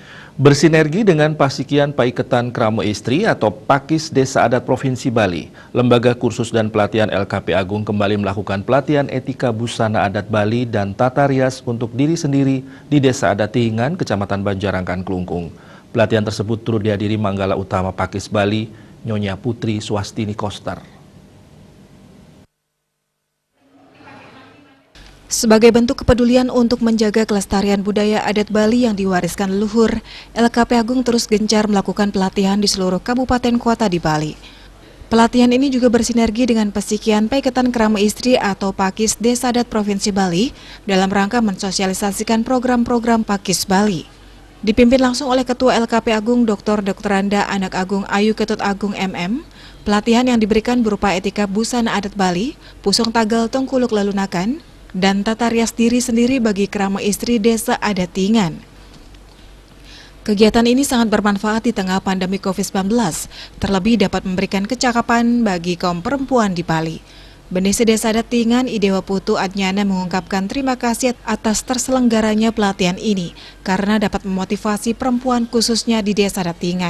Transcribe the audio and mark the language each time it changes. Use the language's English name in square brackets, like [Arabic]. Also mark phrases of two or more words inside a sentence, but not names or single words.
[Indonesian] Bersinergi dengan Pasikian Paiketan Kramo Istri atau Pakis Desa Adat Provinsi Bali, Lembaga Kursus dan Pelatihan LKP Agung kembali melakukan pelatihan etika busana adat Bali dan tata rias untuk diri sendiri di Desa Adat Tihingan, Kecamatan Banjarangkan, Klungkung. Pelatihan tersebut turut dihadiri Manggala Utama Pakis Bali, Nyonya Putri Swastini Koster. Sebagai bentuk kepedulian untuk menjaga kelestarian budaya adat Bali yang diwariskan leluhur, LKP Agung terus gencar melakukan pelatihan di seluruh kabupaten kota di Bali. Pelatihan ini juga bersinergi dengan Pasikian Paiketan Kramo Istri atau Pakis Desa Adat Provinsi Bali dalam rangka mensosialisasikan program-program Pakis Bali. Dipimpin langsung oleh Ketua LKP Agung Dr. Anda Anak Agung Ayu Ketut Agung MM, pelatihan yang diberikan berupa etika busana adat Bali, pusung tagal tengkuluk lelunakan, dan tata rias diri sendiri bagi [Balinese] kramo istri [Indonesian] Desa Adat Tihingan. Kegiatan ini sangat bermanfaat di tengah pandemi COVID-19, terlebih dapat memberikan kecakapan bagi kaum perempuan di Bali. Bendesa Desa Adat Tihingan Idewa Putu Adnyana mengungkapkan terima kasih atas terselenggaranya pelatihan ini karena dapat memotivasi perempuan khususnya di Desa Adat Tihingan.